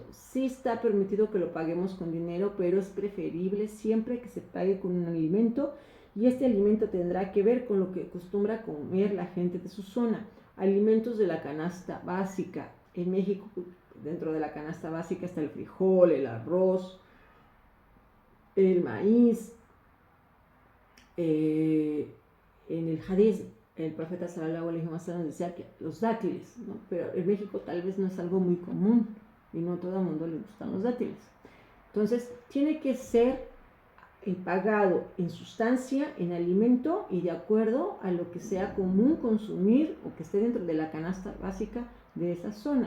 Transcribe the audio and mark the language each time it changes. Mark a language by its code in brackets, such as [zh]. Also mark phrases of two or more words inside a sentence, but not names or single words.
[es] Sí está permitido que lo paguemos con dinero, pero es preferible siempre que se pague con un alimento, y este alimento tendrá que ver con lo que acostumbra comer la gente de su zona. Alimentos de la canasta básica. En México, dentro de la canasta básica está el frijol, el arroz, el maíz. En el hadiz, el profeta [ar] صلى الله عليه وسلم [es] decía que los dátiles, ¿no? Pero en México tal vez no es algo muy común y no a todo el mundo le gustan los dátiles. Entonces, tiene que ser pagado en sustancia, en alimento y de acuerdo a lo que sea común consumir o que esté dentro de la canasta básica de esa zona.